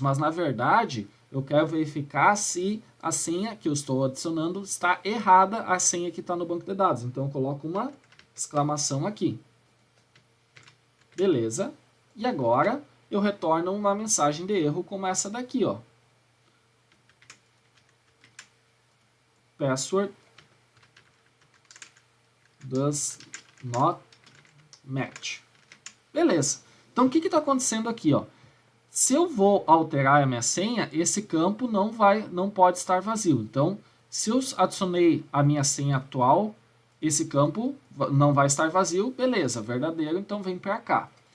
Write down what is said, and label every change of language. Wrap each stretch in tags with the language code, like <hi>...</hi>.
<pt>Mas, na verdade, eu quero verificar se a senha que eu estou adicionando está errada à senha que está no banco de dados. Então, eu coloco uma exclamação aqui. Beleza. E agora, eu retorno uma mensagem de erro como essa daqui, ó.</pt> <en>Password does not match.</en> <pt>Beleza. Então, o que está acontecendo aqui, ó? Se eu vou alterar a minha senha, esse campo não pode estar vazio. Então, se eu adicionei a minha senha atual, esse campo não vai estar vazio, beleza, verdadeiro, então vem para cá.</pt>